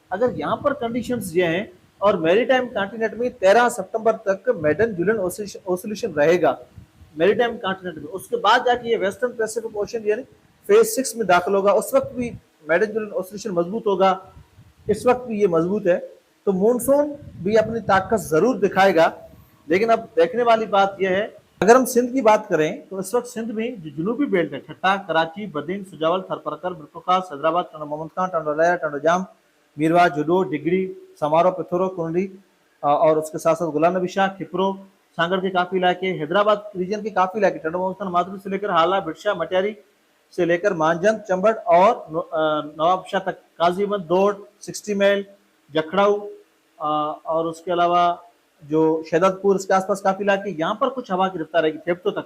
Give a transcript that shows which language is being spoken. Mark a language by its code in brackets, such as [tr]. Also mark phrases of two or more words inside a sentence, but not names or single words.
[ur] اگر یہاں پر کنڈیشنز یہ ہیں اور [en] maritime continent [ur] میں 13 ستمبر تک [en] Madden Julian oscillation [ur] رہے گا [en] maritime continent [ur] میں، اس کے بعد جا کے یہ [en] western Pacific ocean [ur] یعنی فیز 6 میں داخل ہوگا، اس وقت بھی [en] Madden Julian oscillation [ur] مضبوط ہوگا، اس وقت بھی یہ مضبوط ہے. تو مونسون بھی اپنی طاقت ضرور دکھائے گا. لیکن اب دیکھنے والی بات یہ ہے، اگر ہم سندھ کی بات کریں تو اس وقت سندھ میں جو جنوبی بیلٹ ہے، ٹھٹھہ, कराची, बदीन, सुजावल, थरपरकर, बिरप्रकाश, हैदराबाद, टंडो मोहम्मद खान, टंडो लहरा, टंडो जाम, मीरवा, जुडो, ڈگری، سمارو، پتھورو، کنڈلی اور اس کے ساتھ ساتھ غلام نبی شاہ، کھپرو، سانگھڑ کے کافی علاقے، حیدرآباد ریجن کے کافی علاقے، ٹنڈو محمد خان، مادھوری سے لے کر ہالا، برشا، مٹیاری سے لے کر مانجھند، چمبڑ اور نوابشاہ تک، قاضیمت، دوڑ، 60 میل، جکھڑاؤ اور اس کے علاوہ جو شہدت پور اس کے آس پاس کافی علاقے، یہاں پر کچھ ہوا کی رفتار رہے گی تھیپٹو تک.